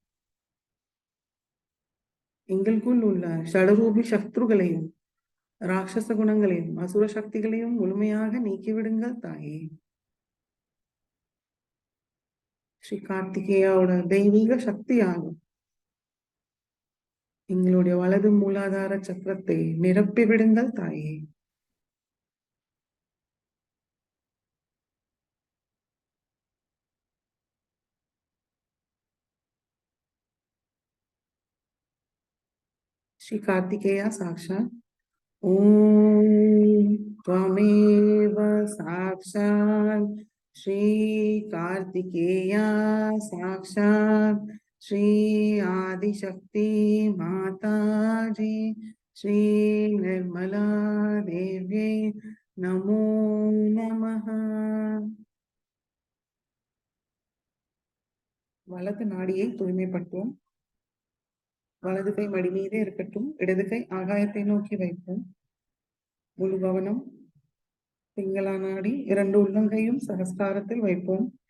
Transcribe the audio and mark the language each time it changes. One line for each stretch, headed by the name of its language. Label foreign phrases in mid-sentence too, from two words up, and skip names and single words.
Tamil: எங்களுக்குள் உள்ள ஷடரூபி சத்ருகளையும் ராட்சச குணங்களையும் அசுர சக்திகளையும் முழுமையாக நீக்கிவிடுங்கள் தாயே. ஸ்ரீ கார்த்திகேயாவோட தெய்வீக சக்தியாகும் எங்களுடைய வலது மூலாதார சக்கரத்தை நிரப்பி விடுங்கள் தாயே.
Sanskrit: श्री कार्तिकेया साक्षात। ओम त्वमेव साक्षात श्री कार्तिकेया साक्षात श्री आदिशक्ति माताजी श्री निर्मला देवी नमो नमः।
Tamil: வலது நாடியை தூய்மைப்படுத்துவோம். வலது கை மடி மீதே இருக்கட்டும். இடது கை ஆகாயத்தை நோக்கி வைப்போம். முழு கவனம் பிங்களா நாடி, இரண்டு உள்ளங்கையும் சகஸ்காரத்தில் வைப்போம்.